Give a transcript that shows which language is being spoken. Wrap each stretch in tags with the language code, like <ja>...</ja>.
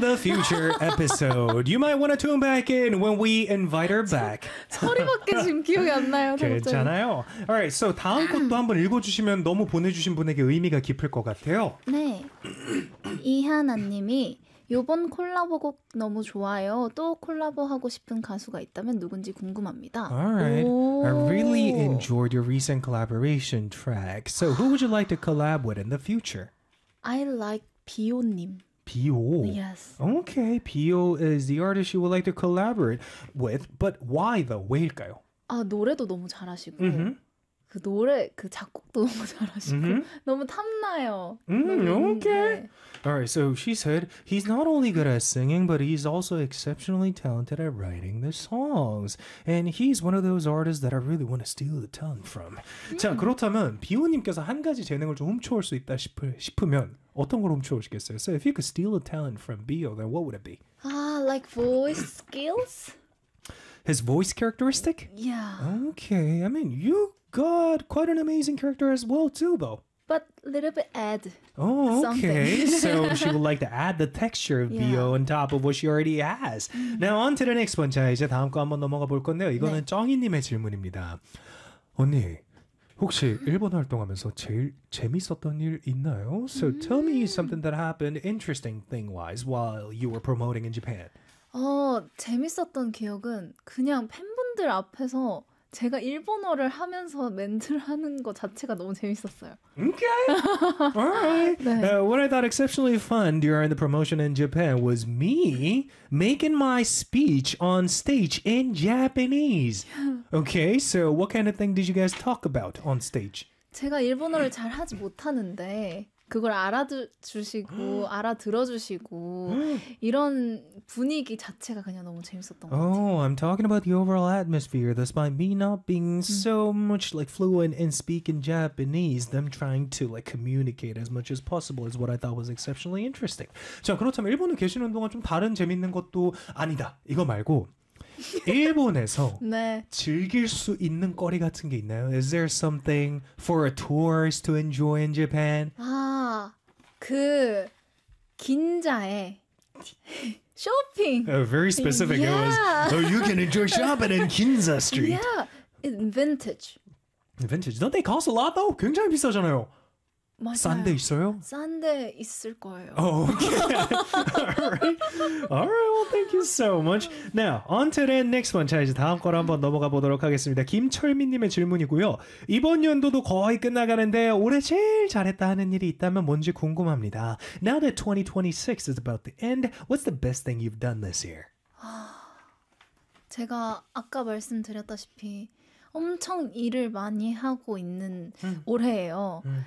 <en>The future episode, you might want to tune back in when we invite her back.</en> <ko>소리밖에 지금 기억이 안 나요. 괜찮아요.</ko> <en>All right, so</en> <ko>다음 것도 한번 읽어주시면 너무 보내주신 분에게 의미가 깊을 것 같아요. 네, 이하나님이 이번 콜라보곡 너무 좋아요. 또 콜라보하고 싶은 가수가 있다면 누군지 궁금합니다.</ko> <en>All right, I really enjoyed your recent collaboration track. So who would you like to collab with in the future? I like Bio님. Bio? Yes. Okay, Bio is the artist you would like to collaborate with. But why though?</en> <ko>왜일까요? 아, 노래도 너무 잘하시고 그 노래, 그 작곡도 너무 잘하시고 너무 탐나요.</ko> <en>Okay. Alright, so she said he's not only good at singing, but he's also exceptionally talented at writing the songs. And he's one of those artists that I really want to steal the talent from.</en> <ko>자, 그렇다면 비오님께서 한 가지 재능을 좀 훔쳐올 수 있다 싶으면 어떤 걸 훔쳐오시겠어요?</ko> <en>So if you could steal a talent from Bio, then what would it be? Like voice skills? His voice characteristic? Yeah. Okay, I mean, you got quite an amazing character as well too, though. But a little bit add Oh, okay. So she would like to add the texture of Bio on top of what she already has. Now on to the next one.</en> <ko>자, 이제 다음 거 한번 넘어가 볼 건데요. 이거는 네. 정희님의 질문입니다. 언니, 혹시 일본 활동하면서 제일 재밌었던 일 있나요?</ko> <en>So tell me something that happened interesting thing-wise while you were promoting in Japan.</en> <ko>재밌었던 기억은 그냥 팬분들 앞에서 제가 일본어를 하면서 멘트를 하는 거 자체가 너무 재밌었어요.</ko> <en>Okay. All right.</en> <ko>네.</ko> <en>What I thought exceptionally fun during the promotion in Japan was me making my speech on stage in Japanese. Okay. So what kind of thing did you guys talk about on stage?</en> <ko>제가 일본어를 잘 하지 못하는데 그걸 알아주시고 알아들어주시고 이런 분위기 자체가 그냥 너무 재밌었던 것 같아요.</ko> <en>Oh, I'm talking about the overall atmosphere. Despite me not being so much like fluent in speaking Japanese, them trying to like communicate as much as possible is what I thought was exceptionally interesting.</en> <ko>자, 그렇다면 일본에 계시는 동안 좀 다른 재밌는 것도 아니다. 이거 말고 일본에서 네. 즐길 수 있는 거리 같은 게 있나요?</ko> <en>Is there something for a tourist to enjoy in Japan?</en> <ko>그 긴자에 쇼핑.</ko> <en>Very specific. Yeah. It was, so you can enjoy shopping in Ginza Street. Yeah, vintage. Vintage. Don't they cost a lot though?</en> <ko>굉장히 비싸잖아요. 맞아요. 싼데 있어요? 싼데 있을 거예요.</ko> <en>Oh, okay. All right. All right. Well, thank you so much. Now, on to the next one.</en> <ko>자, 이제 다음 거로 한번 넘어가 보도록 하겠습니다. 김철민님의 질문이고요. 이번 연도도 거의 끝나가는데 올해 제일 잘했다 하는 일이 있다면 뭔지 궁금합니다.</ko> <en>Now that 2026 is about to end, what's the best thing you've done this year?</en> <ko>제가 아까 말씀드렸다시피 엄청 일을 많이 하고 있는 올해예요.</ko>